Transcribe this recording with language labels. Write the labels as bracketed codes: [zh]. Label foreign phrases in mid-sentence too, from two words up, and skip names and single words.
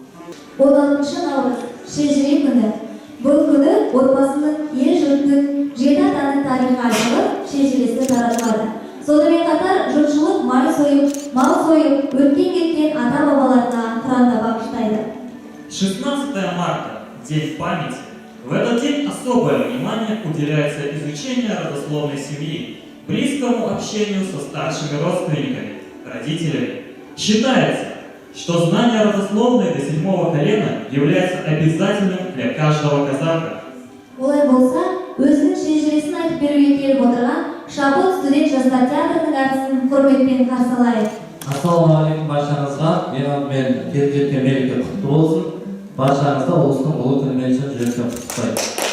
[kk] 16 Наурыз шежіре күні. Бұл күні отбасының, ел жұрттың, жеті атаның тарихы айтылып, шежіресі таратылады. Сонымен қатар жұртшылық мал сойып, өткен кеткен ата-бабаларына құранда бағыштайды. [ru] 16 марта – день памяти. В этот день особое внимание уделяется изучению родословной семьи, близкому общению со старшими родственниками, родителями. Считается, что знание родословной до 7-го колена является обязательным для каждого казаха. [kk] Олай болса, өзінің шежіресін айтып беруге келіп отырған Шабыт студент жастар театрының әртісін құрметпен қарсы алайық. Ассалаумағалейкум баршаңызға, мен келіп жеткен мереке құтты болсын. Баршаңызды ұлыстың ұлы күнімен шын жүректен құттықтаймын.